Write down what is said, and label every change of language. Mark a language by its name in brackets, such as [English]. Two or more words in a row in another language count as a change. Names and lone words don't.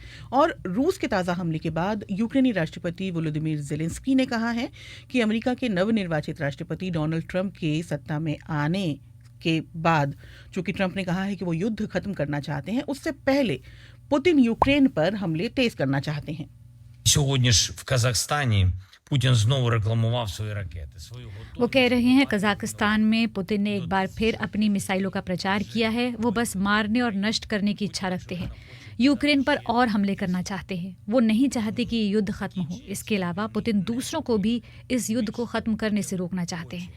[Hindi] और रूस के ताज़ा हमले के बाद यूक्रेनी राष्ट्रपति वोलोदिमीर ज़ेलेंस्की ने कहा है कि अमेरिका के नवनिर्वाचित राष्ट्रपति डोनाल्ड ट्रंप के सत्ता में आने के बाद, चूंकि ट्रंप ने कहा है कि वो युद्ध खत्म करना चाहते हैं, उससे पहले पुतिन यूक्रेन पर हमले तेज करना चाहते हैं। [Ukrainian] Сьогодні ж в Казахстані Путін знову рекламував свої ракети. [Hindi] वो कह रहे हैं कजाकिस्तान में पुतिन ने एक बार फिर अपनी मिसाइलों का प्रचार किया है। वो बस मारने और नष्ट करने की इच्छा रखते हैं, यूक्रेन पर और हमले करना चाहते हैं। वो नहीं चाहते कि ये युद्ध खत्म हो। इसके अलावा पुतिन दूसरों को भी इस युद्ध को खत्म करने से रोकना चाहते हैं।